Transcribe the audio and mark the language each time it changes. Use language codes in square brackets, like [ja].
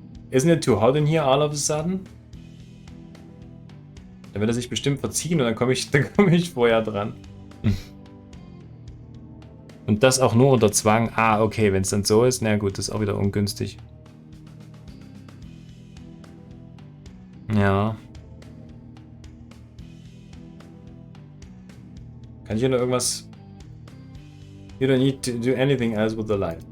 [en] Isn't it too hot in here all of a sudden? [de] Dann wird er sich bestimmt verziehen und dann komme ich vorher dran. Und das auch nur unter Zwang. Ah, okay, wenn es dann so ist, na gut, das ist auch wieder ungünstig. Ja. Kann ich hier noch irgendwas... [en] You don't need to do anything else with the light.